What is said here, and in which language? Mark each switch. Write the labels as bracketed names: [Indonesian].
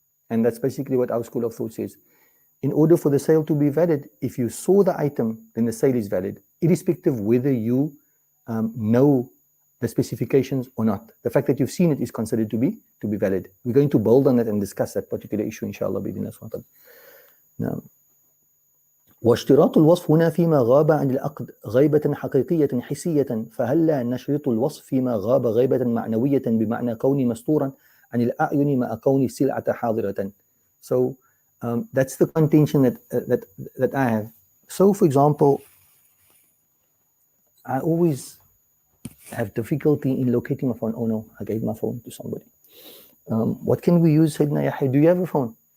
[English] And that's basically what our school of thought says. In order for the sale to be valid, if you saw the item, then the sale is valid, irrespective whether you know the specifications or not. The fact that you've seen it is considered to be valid. We're going to build on that and discuss that particular issue, inshallah. [Arabic] Now, واشتراط الوصف هنا فيما غاب عن العقد غيبة حقيقية حسية فهلا نشرط الوصف فيما غاب غيبة معنوية بمعنى كون مستورا عن الأعين مع كون السلعة حاضرة. [English] So that's the contention that I have. So for example, I always have difficulty in locating my phone. Oh no, I gave my phone to somebody. What can we use, Sayyidina Yahya? Do you have a phone?